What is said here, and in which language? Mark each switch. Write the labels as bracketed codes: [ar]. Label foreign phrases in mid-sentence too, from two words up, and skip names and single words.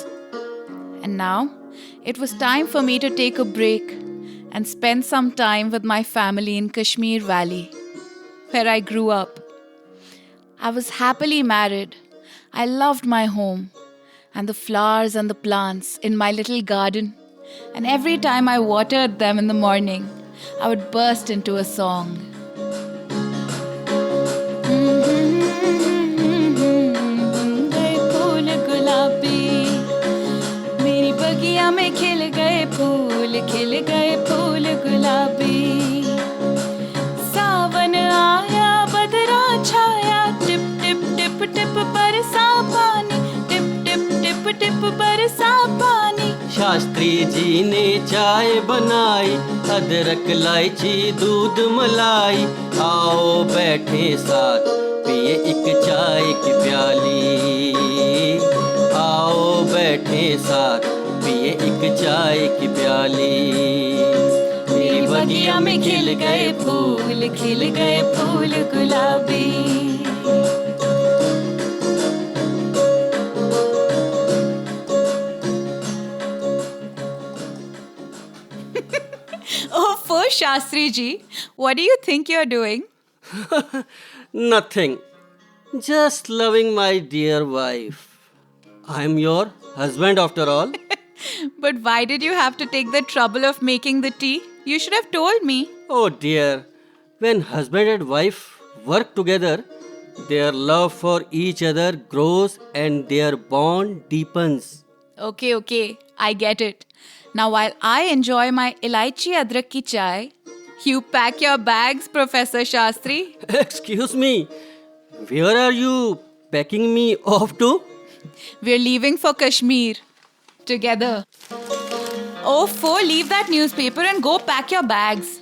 [en] And now, it was time for me to take a break and spend some time with my family in Kashmir Valley, where I grew up. I was happily married. I loved my home and the flowers and the plants in my little garden. And every time I watered them in the morning, I would burst into a song. [hi] गए फूल गुलाबी, मेरी बगिया में खिल गए फूल गुलाबी. सावन आया बदरा छाया, टिप टिप टिप टिप बरसा पानी, टिप टिप टिप टिप बरसा पानी. शास्त्री जी ने चाय बनाई, अदरक इलायची दूध मलाई. आओ बैठे साथ पिए एक चाय की प्याली. आओ बैठे साथ पिए एक चाय की प्याली. मेरी बगिया में खिल गए फूल गुलाबी. [en] Oh, first Shastri ji, what do you think you're doing? Nothing. Just loving my dear wife. I'm your husband after all. But why did you have to take the trouble of making the tea? You should have told me. Oh dear, when husband and wife work together, their love for each other grows and their bond deepens. Okay, I get it. Now while I enjoy my [hi] इलायची अदरक की चाय, [en] you pack your bags, Professor Shastri. Excuse me, where are you packing me off to? We're leaving for Kashmir. Together. Oh, leave that newspaper and go pack your bags.